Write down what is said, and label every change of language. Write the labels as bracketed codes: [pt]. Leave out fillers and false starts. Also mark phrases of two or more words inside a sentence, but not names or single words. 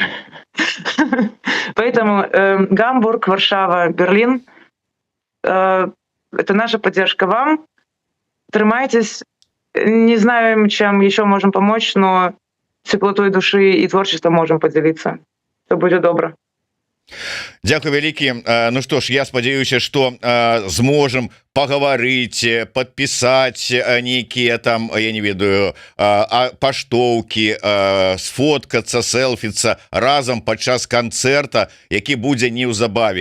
[ru] Поэтому Гамбург, Варшава, Берлин — это наша поддержка вам. [be] Трымайтесь. [ru] Не знаю, чем еще можем помочь, но теплотой души и творчеством можем поделиться. Все будет добро. [be] Дякую вялікі. Ну што ж, я спадзяюся, што зможам пагаварыць, падпісаць нейкія там, я не ведаю, паштоўкі, сфоткацца, селфіцца разам падчас канцэрта, які будзе неўзабаве.